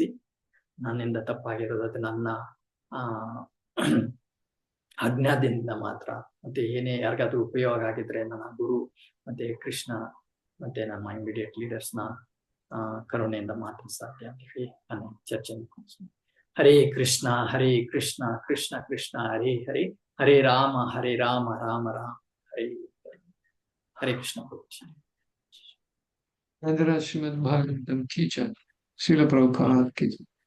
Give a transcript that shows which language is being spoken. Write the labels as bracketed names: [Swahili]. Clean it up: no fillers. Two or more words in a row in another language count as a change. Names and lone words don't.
[Kannada] ನನ್ನಿಂದ ತಪ್ಪಾಗಿರೋದು ನನ್ನ ಅಜ್ಞಾನದಿಂದ ಮಾತ್ರ. ಮತ್ತೆ ಏನೇ ಯಾರಿಗಾದ್ರೂ ಉಪಯೋಗ ಆಗಿದ್ರೆ ನನ್ನ ಗುರು ಮತ್ತೆ ಕೃಷ್ಣ ಮತ್ತೆ ನಮ್ಮ [English] immediate leaders [Kannada] ನ ಕರುಣೆಯಿಂದ ಮಾತ್ರ ಸಾಧ್ಯ ಅಂತ ಹೇಳಿ ನಾನು ಚರ್ಚೆ ಮುಗಿಸ್ತೀನಿ. [Sanskrit] ಹರೇ ಕೃಷ್ಣ ಕೃಷ್ಣ ಕೃಷ್ಣ ಹರೇ ಹರೇ, ಹರೇ ರಾಮ ರಾಮ ರಾಮ ಹರೇ ಹರೇ. ಹರೇ ಕೃಷ್ಣ. [Hindi] श्रीमद् भागवतम की जय। श्रील प्रभुपाद की जय।